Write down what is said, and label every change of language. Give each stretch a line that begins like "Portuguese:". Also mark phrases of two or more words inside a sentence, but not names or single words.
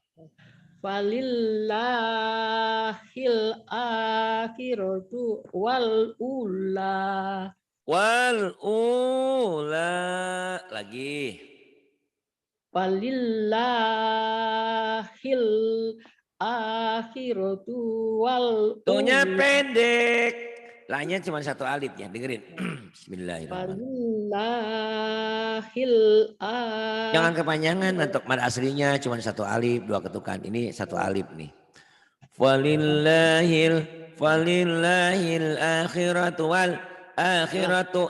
Arabic: فلله الآخرة والأولى. والأولى. Lagi. فلله الآخرة والأولى.
Indonesian: Tuhnya pendek. Lainnya cuma satu alif ya, dengerin. Bismillahirrahmanirrahim. Jangan kepanjangan untuk mad aslinya cuma satu alif, dua ketukan. Ini satu alif nih.
Arabic: فلله الآخرة والآخرة.